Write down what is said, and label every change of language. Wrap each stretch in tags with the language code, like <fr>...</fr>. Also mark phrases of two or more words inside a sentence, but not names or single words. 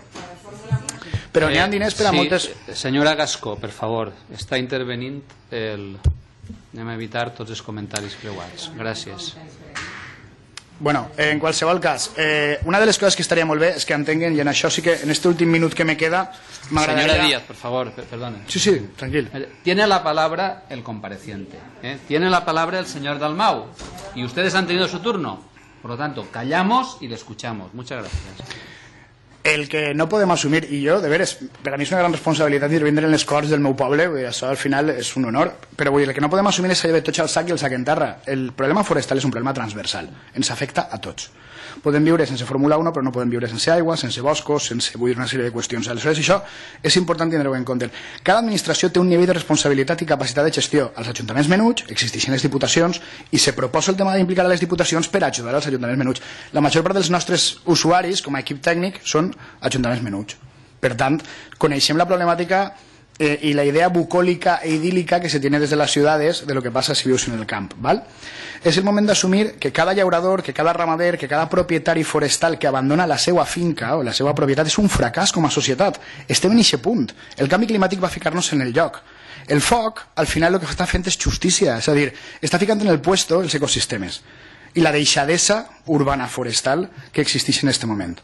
<ca>Però n'hi ha diners per a moltes... Senyora Gascó, per favor, està intervenint Anem a evitar tots els comentaris creuats. Gràcies. Bueno, en qualsevol cas, una de les coses que estaria molt bé és que entenguen, i en això sí que en este últim minut que me queda m'agradaria...</ca> <es>Señora Díaz, por favor, perdone.</es> <ca>Sí, tranquil.</ca> <es>Tiene la palabra el compareciente, tiene la palabra el señor Dalmau, y ustedes han tenido su turno. Por lo tanto, callamos y le escuchamos. Muchas gracias.</es> <ca>El que no podem assumir, i jo, de veres, per a mi és una gran responsabilitat intervindre en les corts del meu poble, vull dir, això al final és un honor, però vull dir, el que no podem assumir és allò de tots al sac i el sac en terra. El problema forestal és un problema transversal, ens afecta a tots. Podem viure sense Fórmula 1, però no podem viure sense aigua, sense boscos, sense, vull dir, una sèrie de qüestions. Aleshores, això és important tindre-ho en compte. Cada administració té un nivell de responsabilitat i capacitat de gestió. Als ajuntaments menuts existeixen les diputacions i se proposa el tema d'implicar a les diputacions per ajudar als ajuntaments menuts. La major part dels nostres usuaris, com a equip tècnic, són ajuntaments menuts. Per tant, coneixem la problemàtica</ca> <es>y la idea bucólica e idílica que se tiene desde las ciudades de lo que pasa</es> <ca>si vius en el camp,</ca> <es>¿vale?</es> <ca>És el moment d'assumir que cada llaurador, que cada ramader, que cada propietari forestal que abandona la seva finca o la seva propietat és un fracàs com a societat. Estem en aquest punt. El canvi climàtic va ficar-nos en el lloc. El foc, al final, el que està fent és justícia, és a dir, està ficant en el puesto els ecosistemes i la deixadesa urbana forestal que existeix en aquest moment.</ca>